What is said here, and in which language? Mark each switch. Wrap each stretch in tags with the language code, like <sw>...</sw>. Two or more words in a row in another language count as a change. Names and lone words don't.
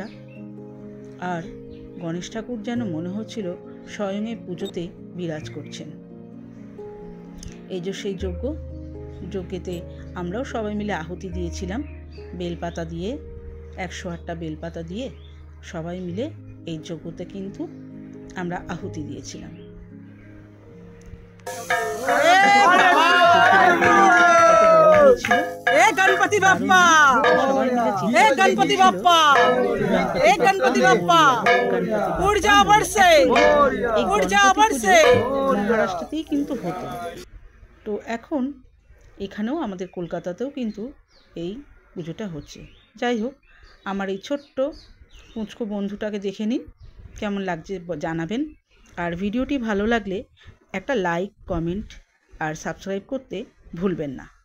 <bn>আর গণেশ ঠাকুর যেন মনে হচ্ছিল স্বয়ং এই পুজোতে বিরাজ করছেন। এই যে সেই যজ্ঞেতে আমরাও সবাই মিলে আহুতি দিয়েছিলাম, বেলপাতা দিয়ে, 108টা বেলপাতা দিয়ে সবাই মিলে এই যজ্ঞতে কিন্তু আমরা আহুতি দিয়েছিলাম।</bn> <mr>गणपति बाप्पा, गणपति बाप्पा, गणपति बाप्पा, ऊर्जा बरसे, ऊर्जा बरसे।</mr> <bn>মহারাষ্ট্রতেই কিন্তু হতো। তো এখন এখানেও আমাদের কলকাতাতেও কিন্তু এই পুজোটা হচ্ছে। যাই হোক, আমার এই ছোট্ট পুচকো বন্ধুটাকে দেখে নিন, কেমন লাগছে জানাবেন। আর ভিডিওটি ভালো লাগলে একটা লাইক, কমেন্ট আর সাবস্ক্রাইব করতে ভুলবেন না।</bn>